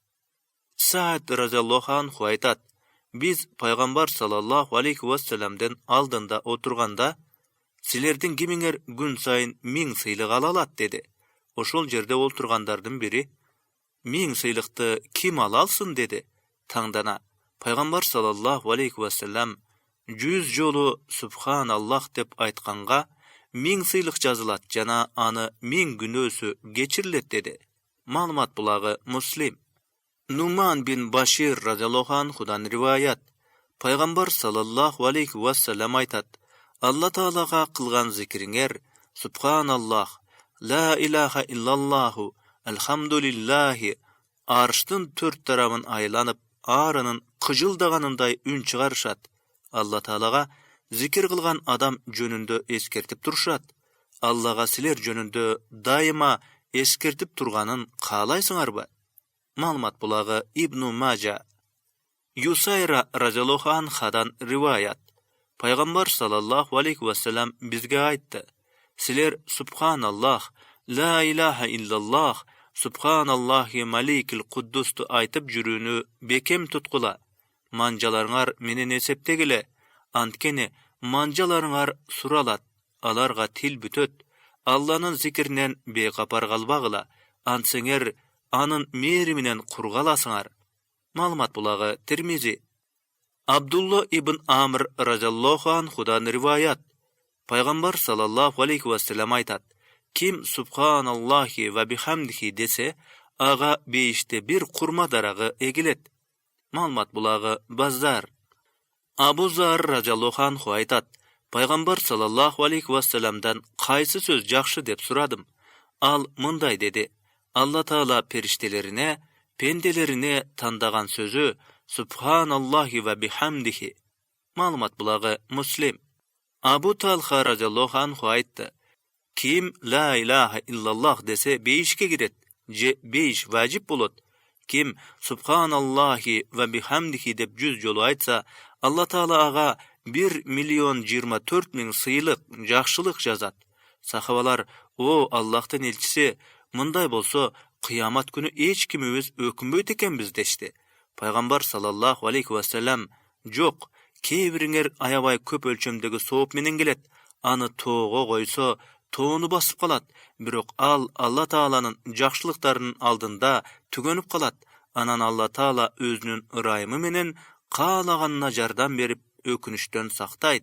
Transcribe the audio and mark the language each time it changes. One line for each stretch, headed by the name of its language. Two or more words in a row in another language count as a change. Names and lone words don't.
Kyrgyz: Саад
Arabic: رضي الله عنه
Kyrgyz: айтат: Биз Пайгамбар
Arabic: صلى الله عليه وسلم
Kyrgyz: алдында отурганда, силердин кимиңер күн сайын 1000 сыйлык ала алат, деди. Ошол жерде олтургандардын бири: 1000 сыйлыкты ким ала алсын, деди. Таңдана Пайгамбар
Arabic: صلى الله عليه وسلم
Kyrgyz: 100 жолу Субханаллах деп айтканга, 1000 sıylık жазылат жана аны 1000 күнөөсү кечирилет dedi. Маалымат булагы Муслим. Нуман бин Башир
Arabic: رضي الله عنه
Kyrgyz: риваят. Пайгамбар
Arabic: صلى الله عليه وسلم
Kyrgyz: айтат: Алла Таалага кылган зикриңер,
Arabic: سبحان الله، لا إله إلا الله، الحمد لله,
Kyrgyz: арштын төрт тарабын айланып, арынын кыжылдаганындай үн чыгарышат. Алла Таалага зикир кылган адам жөнүндө эскертип турушат. Аллага силер жөнүндө дайыма эскертип турганын каалайсыңарбы? Маалымат булагы Ибну Мажа. Юсайра
Arabic: رضي الله عنها
Kyrgyz: риваят. Пайгамбар
Arabic: صلى الله عليه وسلم
Kyrgyz: бизге айтты: Силер Субханаллах,
Arabic: لا إله إلا الله, سبحان الله الملك القدوس
Kyrgyz: айтып жүрүүнү бекем туткула. Манжаларыңар менен эсептегиле. Анткени манжаларыңар суралат, аларга тил бүтөт. Алланын зикиринен бейкапар калбагыла. Антсеңер анын мээриминен кургаласыңар. Маалымат булагы Тирмизи. Абдулла ибн Амр
Arabic: رضي الله عنه
Kyrgyz: риваят. Пайгамбар
Arabic: صلى الله عليه وسلم
Kyrgyz: айтат: Ким
Arabic: سبحان الله وبحمده
Kyrgyz: десе, ага бейиште бир курма дарагы эгилет. Маалымат булагы Баззар. Абу Зар
Arabic: رضي الله عنه
Kyrgyz: айтат: Пайгамбар
Arabic: صلى الله عليه وسلم
Kyrgyz: кайсы сөз жакшы деп сурадым. Ал мындай деди: Алла Таала периштелерине, пенделерине тандаган сөзү
Arabic: سبحان الله وبحمده.
Kyrgyz: Маалымат булагы Муслим. Абу Талха
Arabic: رضي الله عنه
Kyrgyz: айтты: Ким
Arabic: لا إله إلا الله
Kyrgyz: десе бейишке кирет, же бейиш важип болот. Ким
Arabic: سبحان الله وبحمده
Kyrgyz: деп 100 жолу айтса, Алла Таала ага 1,024,000 сыйлык, жакшылык жазат. Сахабалар: О Аллахтын элчиси, мындай болсо, кыямат күнү эч кимибиз өкүнбөйт экенбиз дешти.
Arabic: Пайгамбар صلى الله عليه وسلم:
Kyrgyz: Жок, кээ бириңер аябай көп өлчөмдөгү сооп менен келет. Аны тоого койсо, тоону басып калат. Бирок ал Алла Тааланын жакшылыктарынын алдында түгөнүп калат. Анан Алла Таала өзүнүн ырайымы менен каалаганына жардам берип, өкүнүштөн сактайт.